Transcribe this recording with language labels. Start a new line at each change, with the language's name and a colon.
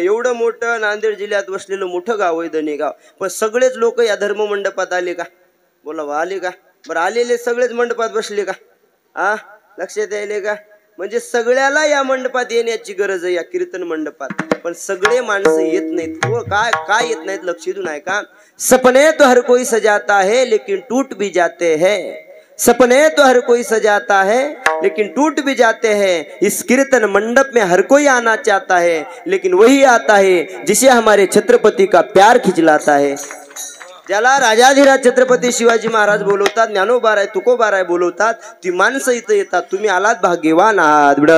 Marathi: एवढं मोठं नांदेड जिल्ह्यात वसलेलं मोठं गाव आहे धनेगाव. पण सगळेच लोक या धर्ममंडपात आले का, बोला आले का, बरं आलेले सगळेच मंडपात बसले का, लक्षात यायले का. म्हणजे सगळ्याला या मंडपात येण्याची गरज आहे, या कीर्तन मंडपात. पण सगळे माणसं येत नाहीत. काय येत नाहीत, लक्ष देऊ नये का.
Hindi: सपने तो हर कोई सजाता है लेकिन टूट भी जाते हैं. सपने तो हर कोई सजाता है लेकिन टूट भी जाते हैं. इस कीर्तन मंडप में हर कोई आना चाहता है लेकिन वही आता है जिसे हमारे छत्रपति का प्यार खिंचलाता है.
Marathi: ज्याला राजाधिराज छत्रपती शिवाजी महाराज बोलवतात, ज्ञानोबाराय तुकोबाराय बोलवतात, ती माणसं इथं येतात. तुम्ही आलात भाग्यवान आहात.